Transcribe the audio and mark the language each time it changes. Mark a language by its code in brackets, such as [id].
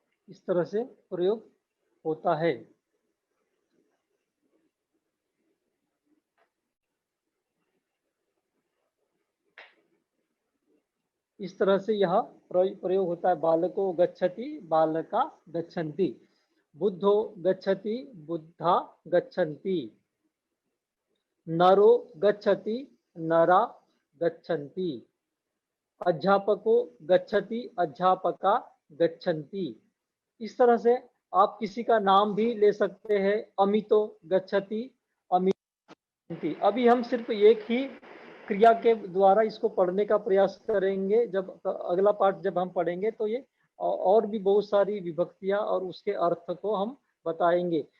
[hi] इस तरह से प्रयोग होता है। इस तरह से यह प्रयोग होता है। [pi] बालको गच्छति बालका गच्छन्ति, बुद्धो गच्छति बुद्धा गच्छन्ति, नरो गच्छति नरा गच्छन्ति, अध्यापको गच्छति अध्यापका गच्छन्ति। [hi] इस तरह से आप किसी का नाम भी ले सकते हैं, [pi] अमितो गच्छति अमिति। [hi] अभी हम सिर्फ एक ही क्रिया के द्वारा इसको पढ़ने का प्रयास करेंगे। जब अगला पाठ जब हम पढ़ेंगे तो ये और भी बहुत सारी विभक्तियां और उसके अर्थ को हम बताएंगे।